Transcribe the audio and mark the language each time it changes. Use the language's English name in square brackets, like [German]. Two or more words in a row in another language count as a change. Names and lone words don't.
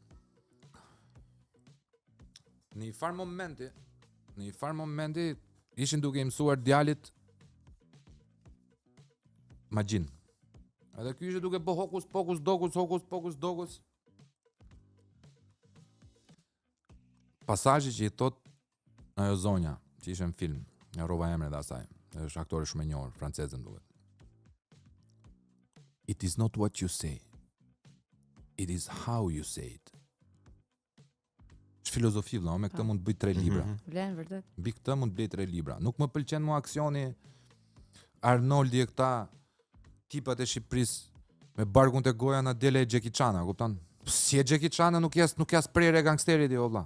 [Albanian] Në një farë momenti ishin duke i mësuar djalit magjin. Edhe ky ishte duke bë hokus pokus dokus. Pasazhi që i thot ajo zonja që ishte në film, ja rrova emrin e asaj. Është aktore shumë e njohur, franceze më duket. [English] It is not what you say. It is how you say it. [Albanian] Është filozofi vëlla, me këtë mund të bëj 3 libra. Vlen vërtet. Mbi këtë mund të blej 3 libra. Nuk më pëlqen mua aksioni Arnoldi e këta tipat e Shqipërisë me barkun te goja na dele Jackie Chan, kupton? Si e Jackie Chan nuk jas prerë e gangsterit jo vëlla.